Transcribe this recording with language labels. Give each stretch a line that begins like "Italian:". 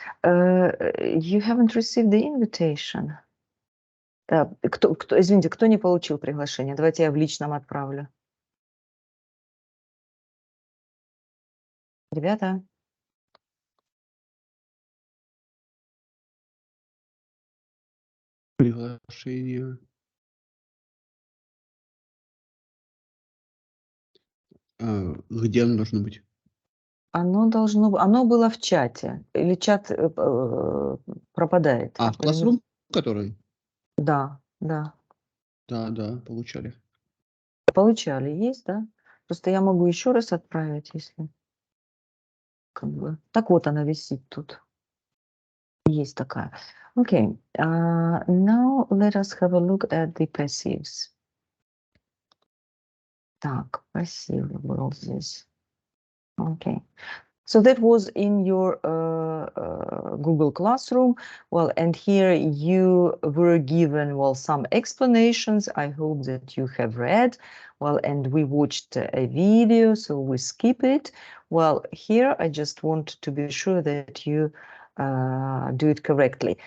English: You haven't received the invitation.
Russian: Извините, кто не получил приглашение? Давайте я в личном отправлю. Ребята. Приглашение. Где оно должно быть? Оно было в чате. Или чат пропадает? В Classroom, который? Да, да. Да, получали. Получали, есть, да? Просто я могу еще раз отправить, если как бы. Так вот она висит тут. Есть такая. Okay.
English: Now let us have a look at the passives.
Russian: Так, passive был здесь.
English: Okay. So that was in your Google Classroom. Well, and here you were given, well, some explanations. I hope that you have read. Well, and we watched a video, so we skip it. Well, here I just want to be sure that you do it correctly.